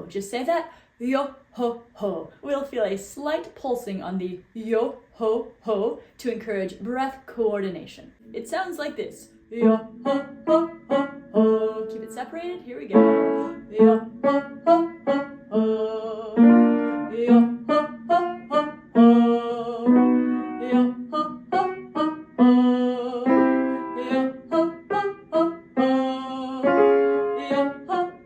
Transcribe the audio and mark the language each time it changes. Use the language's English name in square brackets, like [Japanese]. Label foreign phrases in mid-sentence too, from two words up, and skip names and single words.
[English] Just say that, yo-ho-ho. We'll feel a slight pulsing on the yo-ho-ho to encourage breath coordination. It sounds like this, yo-ho-ho-ho-ho. Keep it separated, here we go. Yo-ho-ho-ho-ho. Yo-ho-ho-ho-ho. Yo-ho-ho-ho-ho. Yo-ho-ho-ho-ho.